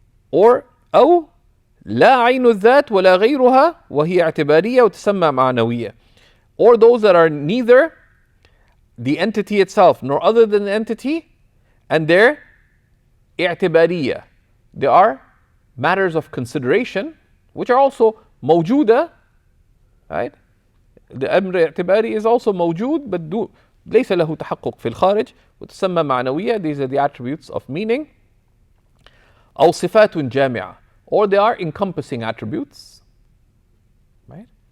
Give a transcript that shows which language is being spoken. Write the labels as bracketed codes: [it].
[en] Or [ar] أو لا عين الذات ولا غيرها وهي اعتبارية وتسمى معنوية, [en] or those that are neither the entity itself nor other than the entity, and they're اعتبارية. They are matters of consideration, which are also موجودة, right? [ar] The أمر اعتباري is also موجود, but ليس له تحقق في الخارج, وتسمى معنوية. [en] These are the attributes of meaning. [ar] أو صفات جامعة, [en] or they are encompassing attributes, right?